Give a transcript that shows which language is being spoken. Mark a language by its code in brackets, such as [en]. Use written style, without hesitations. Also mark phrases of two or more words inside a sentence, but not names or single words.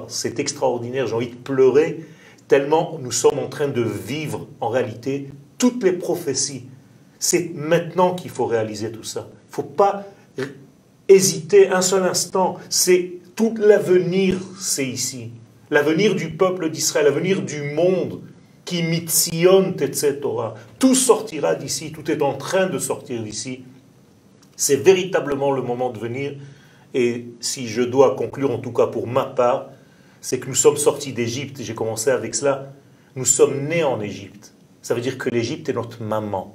[fr] C'est extraordinaire, j'ai envie de pleurer tellement nous sommes en train de vivre en réalité toutes les prophéties. C'est maintenant qu'il faut réaliser tout ça. Il ne faut pas hésiter un seul instant. C'est tout l'avenir, c'est ici. L'avenir du peuple d'Israël, l'avenir du monde, [he] כי מציון תצא תורה. [fr] Tout sortira d'ici, tout est en train de sortir d'ici. C'est véritablement le moment de venir. Et si je dois conclure, en tout cas pour ma part, c'est que nous sommes sortis d'Égypte, j'ai commencé avec cela, nous sommes nés en Égypte. Ça veut dire que l'Égypte est notre maman.